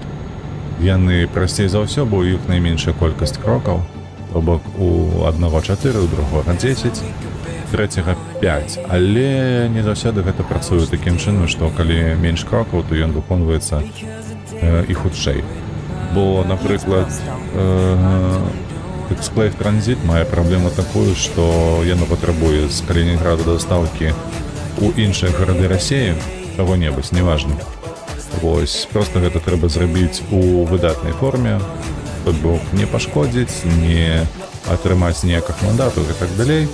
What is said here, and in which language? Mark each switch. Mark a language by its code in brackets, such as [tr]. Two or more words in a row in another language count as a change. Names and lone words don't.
[be] Яны прасцей за ўсё, бо ў іх найменшая колькасць крокаў. То бок у аднаго 4, у другога 10, трэцяга 5. Але не заўсёды гэта працуе такім чынам, што калі менш крокаў, то ён выконваецца і хутчэй. Бо, [uk] наприклад, Exclave Transit має проблему такую, [be] што яно патрабуе з Калінінграда дастаўкі ў іншыя гарады Расіі, каго-небудзь, неважна. Вось, просто гэта трэба зрабіць у выдатнай форме, то бок не пашкодзіць, не атрымаць ніякіх мандатаў і так далей.